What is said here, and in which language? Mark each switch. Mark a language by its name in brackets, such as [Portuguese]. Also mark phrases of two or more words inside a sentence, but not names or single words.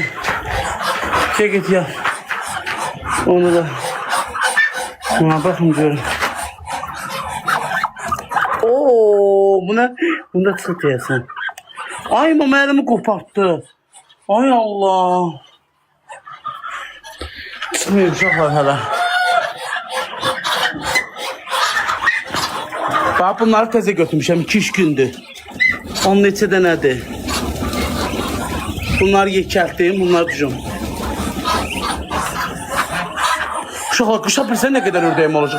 [Turkish] Gel git ya. Onu da. Buna bakın diyorum. Oo, buna çık diyorsun. Ay mama elimi koparttı. Ay Allah. [Azerbaijani] Çıkmıyor uşaqlar hələ. Bax bunları təzə götürmüşəm 2-3 gündür. 10 neçə dənədir. Bunları yekəltdim, bunları düzüm. Uşaqlar, qışa bilsən nə qədər ördəyim olacaq?